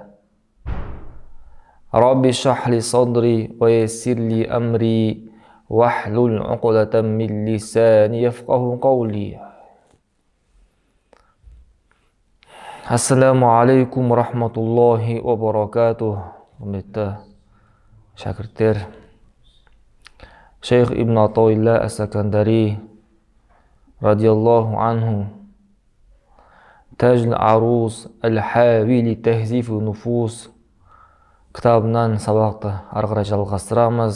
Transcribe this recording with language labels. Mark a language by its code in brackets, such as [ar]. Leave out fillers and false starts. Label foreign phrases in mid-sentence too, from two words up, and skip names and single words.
[ar] رب اشرح لي صدري ويسر لي أمري واحلل عقدة من لساني يفقه قولي. السلام عليكم ورحمة الله وبركاته. [kk] Құрметті шәкірттер, Шейх Ибн Атаилла Ас-Сакандари [ar] رضي الله عنه [kk] Тәжл Аруз Әл-Хавили Тәхзифу Нуфус кітабынан сабақты ары қарай жалғастырамыз.